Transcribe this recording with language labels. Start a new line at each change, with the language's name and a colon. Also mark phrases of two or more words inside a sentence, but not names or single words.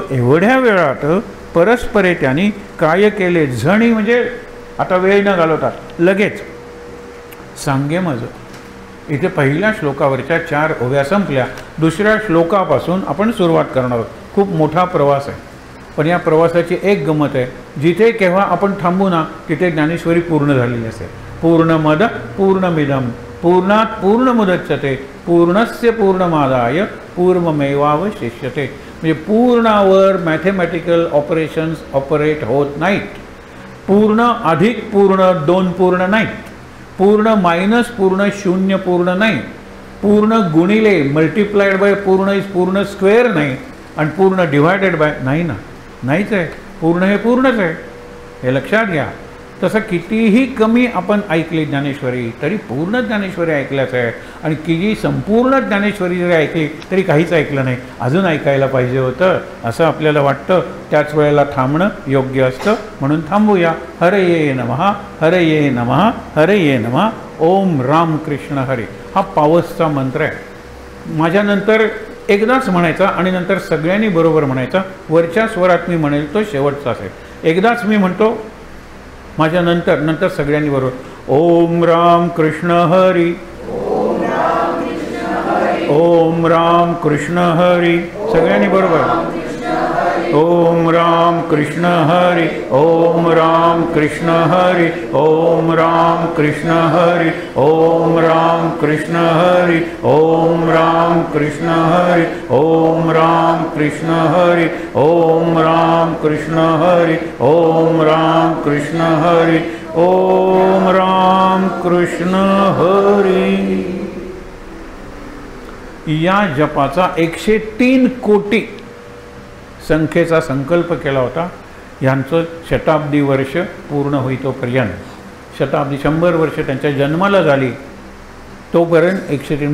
Marathi: एवढ्या वेळात परस्परे त्यांनी काय केले झणी म्हणजे आता वेळ न घालवतात लगेच सांगे मज. इथे पहिल्या श्लोकावरच्या 4 ओव्या संपल्या. दुसऱ्या श्लोकापासून आपण सुरुवात करणार आहोत. खूप मोठा प्रवास आहे पण या प्रवासाची एक गमत आहे. जिथे केव्हा आपण थांबू ना तिथे ज्ञानेश्वरी पूर्ण झालेली असेल.
Sanskrit: पूर्णमद पूर्णमिदं पूर्णात् पूर्णमुदच्यते पूर्णस्य पूर्णमादाय पूर्णमेवावशिष्यते.
Marathi: म्हणजे पूर्णावर
English: mathematical operations
Marathi: ऑपरेट होत नाहीत. पूर्ण अधिक पूर्ण 2 पूर्ण नाहीत. पूर्ण मायनस पूर्ण 0 पूर्ण नाही. पूर्ण गुणिले
English: multiplied by
Marathi: पूर्ण इज पूर्ण स्क्वेअर नाही. आणि पूर्ण
English: divided by
Marathi: नाही ना. नाहीच आहे. पूर्ण हे पूर्णच आहे. हे लक्षात घ्या. तसं कितीही कमी आपण ऐकली ज्ञानेश्वरी तरी पूर्ण ज्ञानेश्वरी ऐकल्याच आहे. आणि किती संपूर्ण ज्ञानेश्वरी जरी ऐकली तरी काहीच ऐकलं नाही. अजून ऐकायला पाहिजे होतं असं आपल्याला वाटतं. त्याच वेळेला थांबणं योग्य असतं. म्हणून थांबूया.
Sanskrit: हरये नमः हरये नमः हरये नमः.
Marathi: ओम राम कृष्ण हरे हा पावसचा मंत्र आहे. माझ्यानंतर एकदाच म्हणायचा आणि नंतर सगळ्यांनी बरोबर म्हणायचा. वरच्या स्वरात मी म्हणेल तो शेवटचा असेल. एकदाच मी म्हणतो माझ्या नंतर सगळ्यांनी बरोबर. ओम राम कृष्ण हरी ओम राम कृष्ण हरी. सगळ्यांनी बरोबर. ओम राम कृष्ण हरी. ओम राम कृष्ण हरी. ओम राम कृष्ण हरी. ओम राम कृष्ण हरी. ओम राम कृष्ण हरी. ओम राम कृष्ण हरी. ओम राम कृष्ण हरी. ओम राम कृष्ण हरी. ओम राम कृष्ण हरी. या जपाचा 103 कोटी संख्येचा संकल्प केला होता. यांचं शताब्दी वर्ष पूर्ण होईतोपर्यंत, शताब्दी 100 वर्ष त्यांच्या जन्माला झाली तोपर्यंत 103.